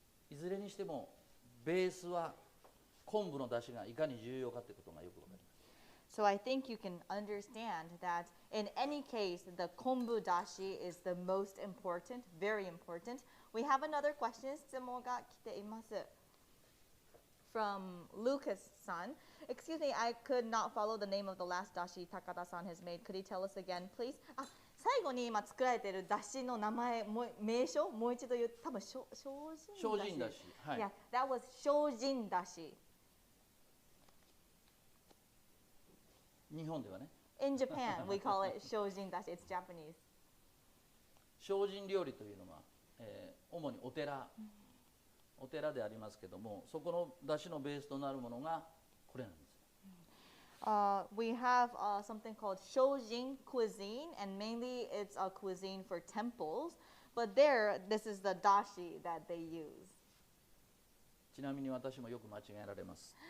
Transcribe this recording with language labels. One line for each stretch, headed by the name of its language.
Japanese: いずれにしてもベースは昆布の出汁がいかに重要かということがよくわかります。
English: So I think you can understand that in any case, the kombu dashi is the most important, very important. We have another question.
Japanese: 質問が来ています。
English: From Lucas-san. Excuse me, I could not follow the name of the last dashi Takada-san has made. Could you tell us again, please?
Japanese: 最後に今作られている出汁の名前、名称、もう一度言う、多分精進だし。はい。
English: Yeah, that was 精進だし。
Japanese: 日本ではね。
English: In Japan, we call it 精進だし。 It's Japanese.
Japanese: 精進料理というのは、主にお寺でありますけども、そこの出汁のベースとなるものがこれなんです。
English: We have something called Shojin cuisine, and mainly it's a cuisine for temples. But this is the dashi that they use.
Japanese: ちなみに私もよく間違えられます。